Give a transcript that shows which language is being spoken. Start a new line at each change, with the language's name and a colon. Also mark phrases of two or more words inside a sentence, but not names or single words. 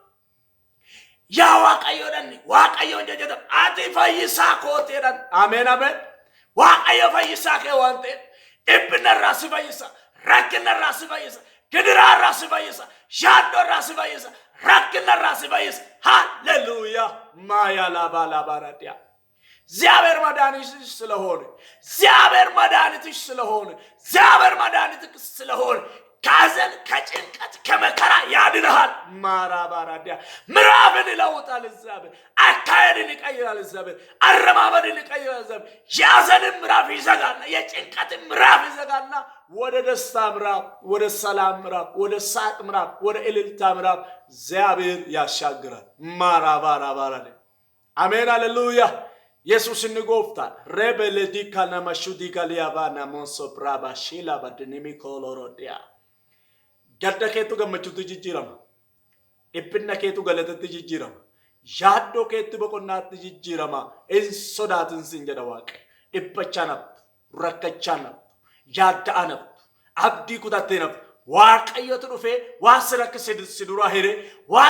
Oromo: Ya Waaqayyo danni Waaqayyo jajata ati fayyisa kooteedhan amen amen Waaqayyo fayyisa kee wante ibna rasi fayyisa rakkina rasi fayyisa gidira rasi fayyisa yaaddo rasi fayyisa rakkina rasi fayyisa hallelujah maya la bala baradia
Amharic: እግዚአብሔር መድኃኒትሽ ስለሆነ እግዚአብሔር መድኃኒትሽ ስለሆነ እግዚአብሔር መድኃኒትሽ ስለሆነ ካዘን ከጭንቀት ከመከራ ያድንሃል ማራባራዲያ ምዕራፍን ይለውጣል እግዚአብሔር አካሄድን ይቀይራል እግዚአብሔር አረማመድን ይቀይራል እግዚአብሔር ያዘንን ምዕራፍ ይዘጋልና የጭንቀትን ምዕራፍ ይዘጋልና ወደ ደስታ ምዕራፍ ወደ ሰላም ምዕራፍ ወደ ሳቅ ምዕራፍ ወደ እልልታ ምዕራፍ እግዚአብሔር ያሻግራል ማራባራባራዲያ አሜን ሃሌሉያ ኢየሱስ ንጎፍታል ሬቤለዲካ ናማሹዲካ ሊያባና ሞንሶፕራባ ሺላ ባድኒሚ ኮሎሮዲያ
Oromo: gadda keetu gammachuutu jijjiirama dhiphina keetu galatatti jijjiirama yaaddoo keetti boqonnaatti jijjiirama hin sodaatin sin jedha Waaqa dhiphachaa naftu rakkachaa naftu yaadda'aa naftu abdii kutattee naftu Waaqayyotu dhufee waan si rakkise si duraa hiree waan